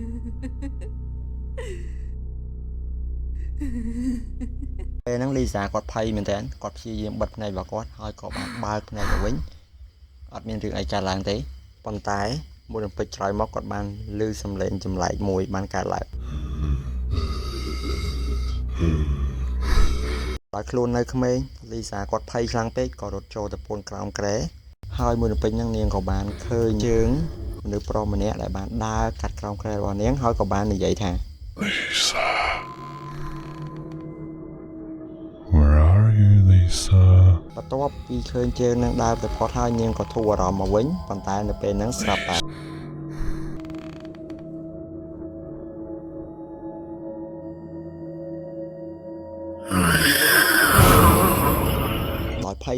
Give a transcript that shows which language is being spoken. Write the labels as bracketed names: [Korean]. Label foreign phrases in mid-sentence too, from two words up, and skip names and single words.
[Khmer] ពេលហ្នឹងលីសាគាត់ភ័យមែនតើគាត់ព្យាយាមបិទភ្នែករបស់គាត់ហើយក៏បានបើកភ្នែកទៅវិញអត់មានរឿងអីកើតឡើងទេប៉ុន្តែមួយរំពេចក្រោយមកគាត់បានឮសំឡេងចម្លែកមួយបានកើតឡើង ដោយខ្លួននៅក្មេងលីសាគាត់ភ័យខ្លាំងពេកក៏រត់ចូលទៅពូនក្រោមគ្រែហើយមួយរំពេចហ្នឹងនាងក៏បានឃើញជើងមនុស្សប្រុសម្នាក់ដែលបានដើរកាត់ក្រោមគ្រែរបស់នាងហើយក៏បាននិយាយថា [English] Lisa. Where are you, Lisa? [Khmer] បន្ទាប់ពីឃើញជើងនឹងដើរទៅផុតហើយនាងក៏ធូរអារម្មណ៍មកវិញប៉ុន្តែនៅពេលហ្នឹងស្រាប់តែដោយភ័យ